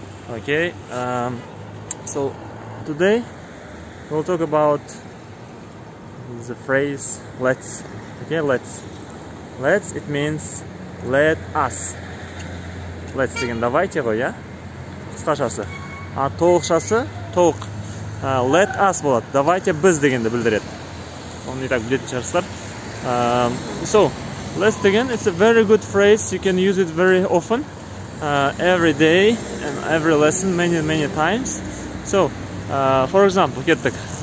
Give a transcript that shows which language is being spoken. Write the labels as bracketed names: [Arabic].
[English] Okay, so today we'll talk about the phrase let's. Okay, let's. Let's, it means let us. [Kazakh] Let's деген [Russian] давайте [Kazakh] ғой, я? Қысқашасы. А толықшасы толық let us болады. [Russian] Давайте [Kazakh] біз дегенді білдіреді. Оны [Russian] не так [Kazakh] білетін шығарсыздар. [English] So, let's [Kazakh] деген, [English] it's a very good phrase. You can use it very often, every day and every lesson, many times. So, for example, [Kazakh] кеттік.